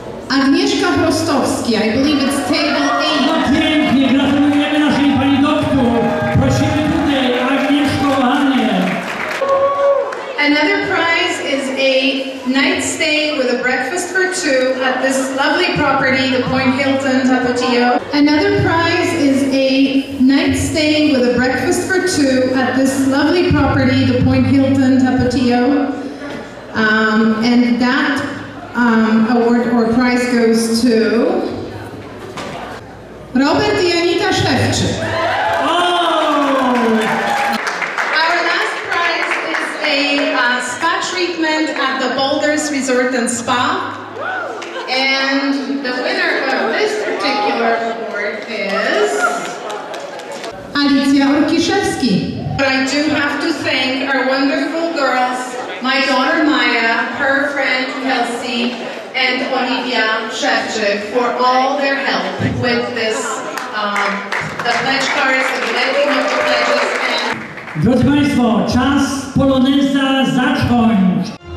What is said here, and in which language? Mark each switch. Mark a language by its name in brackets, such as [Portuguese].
[English] Agnieszka Chrostowski, I believe it's table 8. [Polish] Pięknie, gratulujemy naszej Pani doktor. Prosimy tutaj Agnieszko Hanie. [English] Another prize is a night stay with a breakfast for two at this lovely property, the Point Hilton Tapatio. Another prize is a night stay with a breakfast for two at this lovely property, the Point Hilton Tapatio. And that award or prize goes to Robert i Anita Szewczyk. Our last prize is a spa treatment at the Boulders Resort and Spa. And the winner of this particular award is Alicja Orkiszewski. But I do have to thank our wonderful girls, my daughter Maya, her friend Kelsey, and Olivia Szewczyk for all their help with this, the pledge cards and the editing of the pledges. And [Polish] Drodzy Państwo, czas poloneza zacząć.